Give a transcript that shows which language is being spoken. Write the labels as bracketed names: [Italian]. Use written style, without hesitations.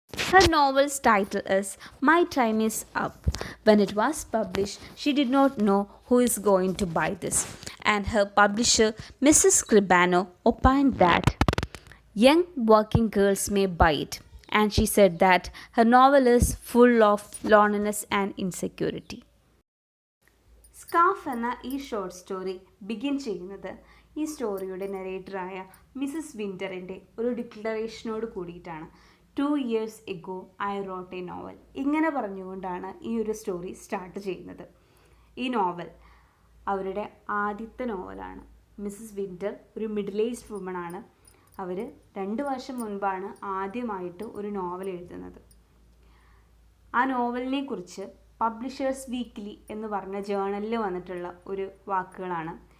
[English] Her novel's title is My Time is Up. When it was published, she did not know who is going to buy this, and her publisher, Mrs. Scribano, opined that young working girls may buy it, and she said that her novel is full of loneliness and insecurity. [Malayalam] സ്കാഫ് എന്ന ഈ short story begin ചെയ്യുന്നത് ഈ സ്റ്റോറിയുടെ നരേറ്ററായ Mises വിൻ്ററിൻ്റെ ഒരു ഡിക്ലറേഷനോട് കൂടിയിട്ടാണ്. [English] 2 years ago I wrote a novel. [Malayalam] ഇങ്ങനെ പറഞ്ഞുകൊണ്ടാണ് ഈ ഒരു സ്റ്റോറി സ്റ്റാർട്ട് ചെയ്യുന്നത്. ഈ നോവൽ അവരുടെ ആദ്യത്തെ നോവലാണ്. മിസസ് വിൻ്റർ ഒരു മിഡിൽ ഏജ്ഡ് വുമണാണ്. അവർ 2 വർഷം മുൻപാണ് ആദ്യമായിട്ട് ഒരു നോവൽ എഴുതുന്നത്. ആ നോവലിനെ കുറിച്ച് പബ്ലിഷേഴ്സ് വീക്ക്ലി എന്ന് പറഞ്ഞ ജേണലിൽ വന്നിട്ടുള്ള ഒരു വാക്കുകളാണ്.